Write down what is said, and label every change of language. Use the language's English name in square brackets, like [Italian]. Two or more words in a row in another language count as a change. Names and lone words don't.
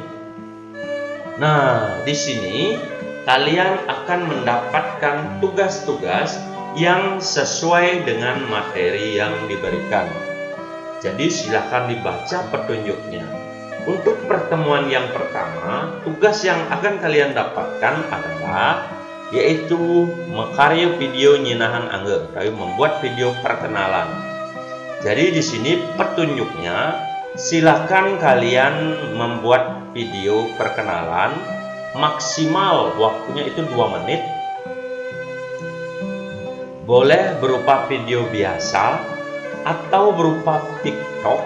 [Indonesian] Nah, di sini kalian akan mendapatkan tugas-tugas yang sesuai dengan materi yang diberikan. Jadi silakan dibaca petunjuknya. Untuk pertemuan yang pertama, tugas yang akan kalian dapatkan adalah yaitu [Balinese] mekarya video nyinahan angge, [Indonesian] membuat video perkenalan. Jadi di sini petunjuknya, silakan kalian membuat video perkenalan, maksimal waktunya itu 2 menit. Boleh berupa video biasa atau berupa TikTok.